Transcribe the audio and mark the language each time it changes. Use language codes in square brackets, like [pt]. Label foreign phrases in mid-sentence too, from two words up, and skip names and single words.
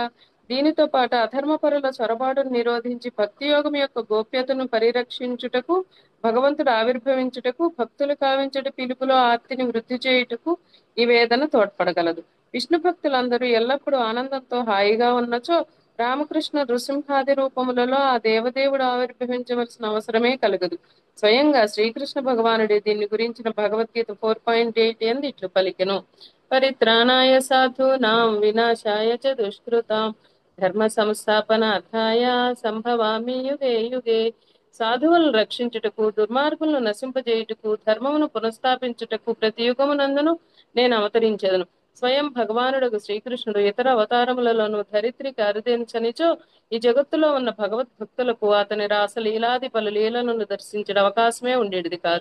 [te] దీనితో పాటు అధర్మపరుల చొరబాటును నిరోధించి భక్తి యోగం యొక్క గోప్యతను పరిరక్షించుటకు, భగవంతుడు ఆవిర్భవించుటకు, భక్తులు కావించుట పిలుపులో ఆర్తిని వృద్ధి చేయుటకు ఈ వేదన తోడ్పడగలదు. విష్ణు భక్తులందరూ ఎల్లప్పుడూ ఆనందంతో హాయిగా ఉన్నచో రామకృష్ణ నృసింహాది రూపములలో ఆ దేవదేవుడు ఆవిర్భవించవలసిన అవసరమే కలగదు. స్వయంగా శ్రీకృష్ణ భగవానుడే దీన్ని గురించిన భగవద్గీత 4.8 ఎందు ఇట్లు పలికెను. [sa] పరిత్రాణాయ సాధూనాం వినాశాయ చ దుష్కృతాం ధర్మ సంస్థాపనార్థాయ సంభవామి యుగే యుగే. [te] సాధువులను రక్షించుటకు, దుర్మార్గులను నశింపజేయుటకు, ధర్మమును పునఃస్థాపించుటకు ప్రతి యుగమునందును నేను అవతరించెదను. స్వయం భగవానుడకు శ్రీకృష్ణుడు ఇతర అవతారములలోనూ ధరిత్రికి అరుదించనిచో ఈ జగత్తులో ఉన్న భగవద్భక్తులకు అతని రాసలీలాది పలు లీలలను దర్శించడం అవకాశమే ఉండేది కాదు.